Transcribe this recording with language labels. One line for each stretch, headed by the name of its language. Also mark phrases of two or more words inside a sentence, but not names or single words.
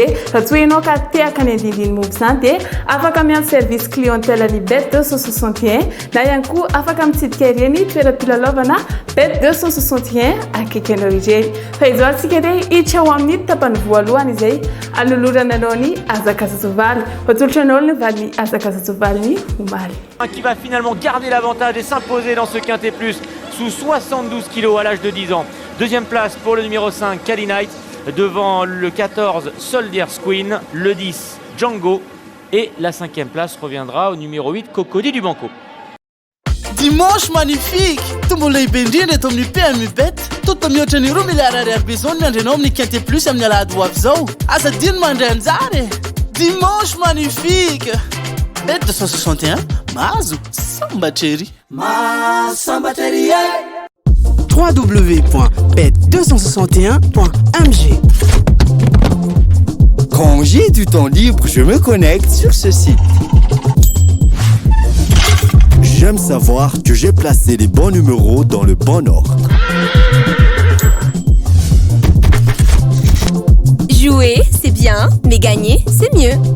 Malagasy: Raha toa ianao ka te-aka ny andindiny movo izany dia afaka miandry
French: service clientèle
Malagasy: ny bet 261 na ihany koa afaka mitsidika ireny toeram-pilalaovana bet 261 akaiky anao ireny. Fa izo antsika dia hiditra ho amin'ny tapany voalohany izay alolorana anao ny Azakazasovaly. Hatolotra anao ny valin'ny Azakazasovaly ny omaly.
French: Qui va finalement garder l'avantage et s'imposer dans ce Quintet Plus sous 72 kg à l'âge de 10 ans. Deuxième place pour le numéro 5, Cali Knight, devant le 14, Soldiers Queen, le 10, Django, et la 5e place reviendra au numéro 8, Cocody du Banco. Dimanche magnifique!
Malagasy: Tombo lehibe indrindra eto amin'ny PMU bet. Tota mihoatra ny 2 milliards ariary be zao ny andrenao amin'ny Quintet Plus amin'ny alahady ho avy zao. Asa dino mandray anjary.
French: Dimanche magnifique! Bet 261,
Malagasy: mahazo sambatrery. Sambatrery www.bet261.mg.
French: Quand j'ai du temps libre, je me connecte sur ce site. J'aime savoir que j'ai placé les bons numéros dans le bon ordre. Jouer, c'est bien, mais gagner, c'est mieux.